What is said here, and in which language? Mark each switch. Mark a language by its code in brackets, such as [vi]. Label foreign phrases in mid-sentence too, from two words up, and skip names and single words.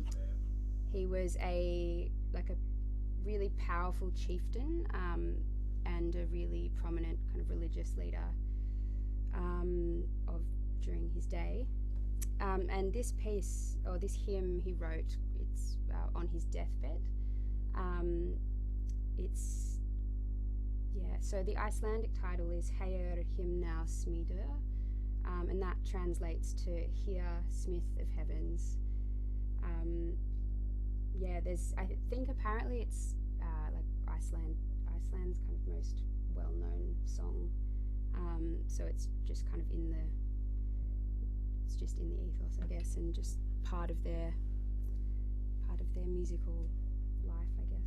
[en] He was a really powerful chieftain and a really prominent kind of religious leader during his day. And this piece, or this hymn he wrote, it's on his deathbed. So the Icelandic title is Heyr himna smiður, and that translates to Hear, Smith of Heavens. I think apparently it's Iceland's kind of most well-known song. So it's just kind of in the ethos, I guess, and just part of their musical life, I guess.